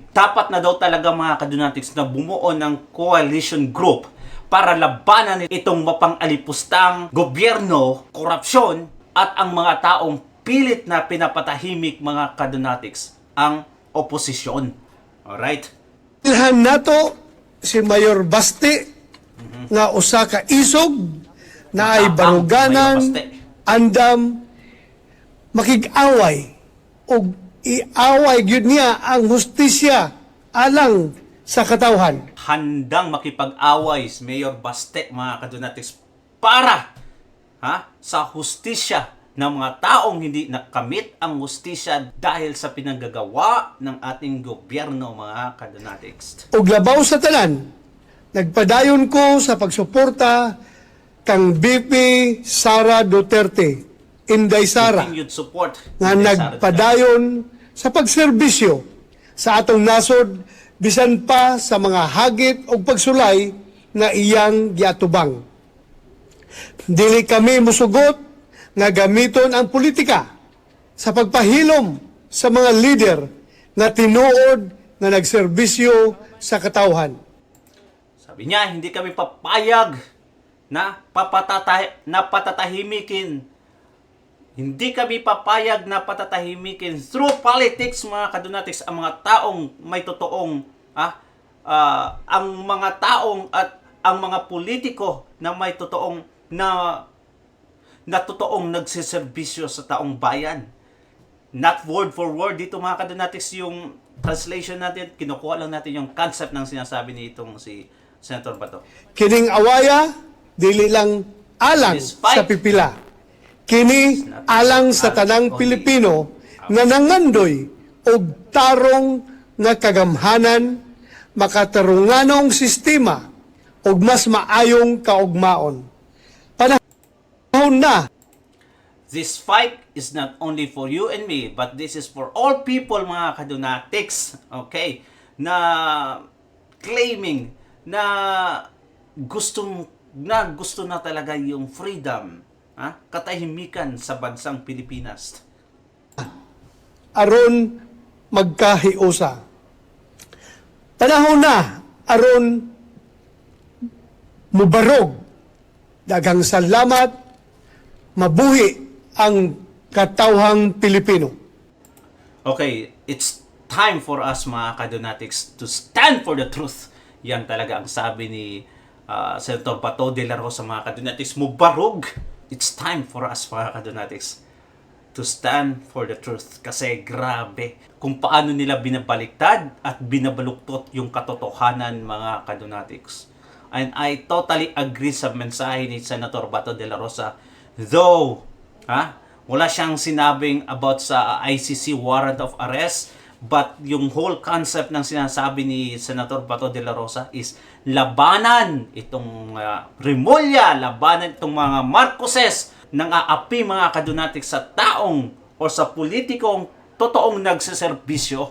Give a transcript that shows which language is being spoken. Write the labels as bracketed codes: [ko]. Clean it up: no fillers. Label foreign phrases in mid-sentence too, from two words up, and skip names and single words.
[tl] Dapat na daw talaga mga kadonatics na bumuo ng coalition group para labanan itong mapang-alipustang gobyerno, korupsyon, at ang mga taong pilit na pinapatahimik mga kadonatics ang oposisyon. [en] Alright? [ceb] Ilhan nato si Mayor Baste nga usa ka isog na ay [tl] Matapang, [ceb] baruganan, Mayor Baste. andam, makig-away o iaway gyud niya ang hustisya alang sa katawhan. [tl] Handang makipag-away si Mayor Baste mga kadonatics para sa hustisya ng mga taong hindi nakamit ang hustisya dahil sa pinanggagawa ng ating gobyerno mga kadonatics. [ceb] Ug labaw sa tanan, nagpadayon ko sa pagsuporta kang VP Sara Duterte, Inday Sara, [en] Continued support [ceb] nga ni Sara nagpadayon sa pagserbisyo sa atong nasod bisan pa sa mga hagit o pagsulay na iyang giatubang. Dili kami musugot nga gamiton ang politika sa pagpahilom sa mga leader na tinuod na nagserbisyo sa katawhan. [tl] Sabi niya, hindi kami papayag na patatahimikin. Hindi kami papayag na patatahimikin [en] through politics [tl] mga kadonatics ang mga taong may totoong ang mga taong at ang mga politiko na may totoong na totoong nagsiservisyo sa taong bayan. [en] Not word for word [tl] dito mga kadonatics yung translation natin, kinukuha lang natin yung concept ng sinasabi ni itong si Senator Bato. [ceb] Kining awaya, dili lang alang [en] This fight [ceb] sa pipila. Kini alang sa tanang Pilipino nga nangandoy og tarong nga kagamhanan, makatarunganong sistema ug mas maayong kaugmaon. Panahon na [en] This fight is not only for you and me, but this is for all people [tl] mga kadonatics, [en] okay, [tl] na claiming na gusto na talaga yung freedom, katahimikan sa bansang Pilipinas. [ceb] aron magkahiusa. Panahon na aron mubarog. Daghang salamat, mabuhi ang katawhang Pilipino. [en] Okay, it's time for us [tl] mga kadonatics [en] to stand for the truth. [tl] Yan talaga ang sabi ni Senator Bato de la Rosa mga kadonatics. [ceb] Mubarog. [en] It's time for us [tl] mga kadonatics [en] to stand for the truth. [tl] Kasi grabe kung paano nila binabaliktad at binabaluktot yung katotohanan mga kadonatics. [en] And I totally agree [tl] sa mensahe ni Senator Bato de la Rosa. Though, wala siyang sinabing about sa [en] ICC warrant of arrest, [tl] but yung [en] whole concept [tl] ng sinasabi ni Senator Bato de la Rosa is labanan itong Rimulya, labanan itong mga Marcoses nang aapi mga kadonatics sa taong o sa politikong totoong nagseserbisyo.